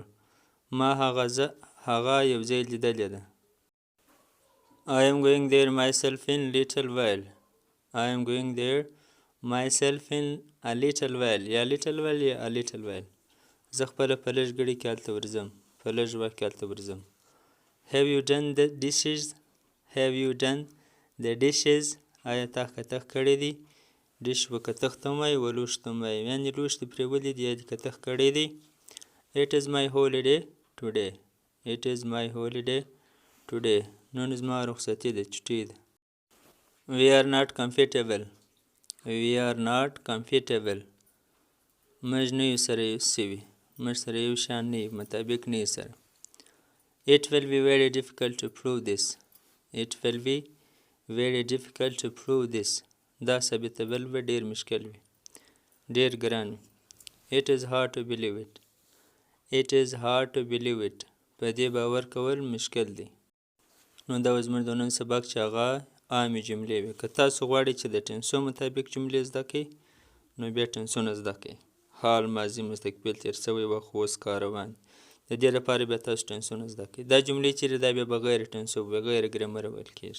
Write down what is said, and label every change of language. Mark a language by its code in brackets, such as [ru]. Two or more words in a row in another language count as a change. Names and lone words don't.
[ps] ما هغه یو ځای لیدلې ده. [en] I am going there myself in little while. I am going there myself in a little while. یا little while یا a little while. [ps] زه خپله په لږ ګړي کې هلته ورځم. په لږ وخت کې هلته ورځم. [en] Have you done the dishes? Have you done the dishes? [ps] آیا تا کتغ کړی دی؟ ډش و کتغ ته وایي و لوښ ته وایي. یعنې لوښ دې پرېولي دي یا دې کتغ کړی دی. [en] It is my holiday today. It is my holiday today. [ps] نن زما رخصتي ده. چټۍ ده. [en] We are not comfortable. We are not comfortable. [ps] موږ نه یو سره یو سوي. موږ سره یو شان نه یو. مطابق نه یو سره. [en] It will be very difficult to prove this. It will be very difficult to prove this. [ps] دا ثابتول به ډېر مشکل وي. ډېر ګران وي. [en] It is hard to believe it. It is hard to believe it. [ps] په دې باور کول مشکل دی. نو دا زموږ د نن سبق چې هغه عامې جملې وي. که تاسو غواړئ چې د ټنسو مطابق جملې زده کړئ نو بیا ټنسونه زده کړئ. حال، ماضي، مستقبل، تېر شوی وخت، اوس، کار روان. د دې لپاره بیا تاسو ټنسونه زده کړئ. دا جملې چیرې دا بیا بغیر ټنسو بغیر ګرامر ویل کېږي.